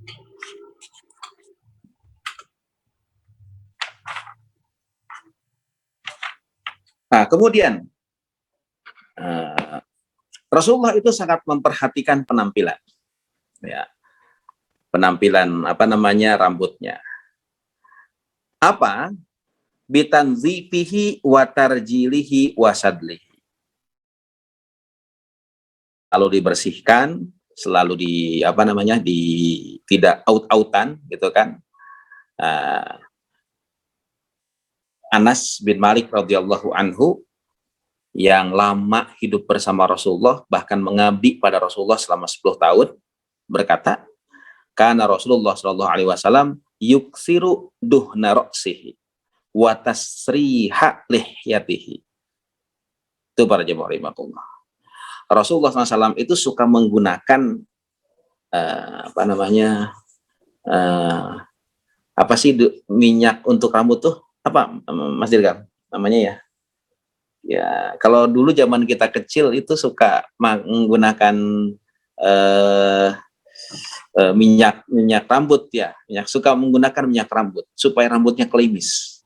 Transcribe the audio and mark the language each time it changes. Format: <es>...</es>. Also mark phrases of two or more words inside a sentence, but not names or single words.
<id>Nah, kemudian Rasulullah itu sangat memperhatikan penampilan, ya, penampilan rambutnya. Apa?</id> <ar>بتنظيفه وترجيله وسدله.</ar> <id>Lalu dibersihkan, selalu tidak out-outan gitu kan. Anas bin Malik</id> <ar>رضي الله عنه</ar> <id>yang lama hidup bersama Rasulullah, bahkan mengabdi pada Rasulullah selama 10 tahun, berkata, karena Rasulullah</id> <ar>صلى الله عليه وسلم يكثر دهن رأسه وتسريح لحيته.</ar> <id>Itu para jemaah rahimakumullah. Rasulullah SAW itu suka menggunakan apa sih minyak untuk rambut tuh, apa Mas Dirgam namanya ya? Ya, kalau dulu zaman kita kecil itu suka menggunakan minyak rambut ya, suka menggunakan minyak rambut supaya rambutnya klimis.</id>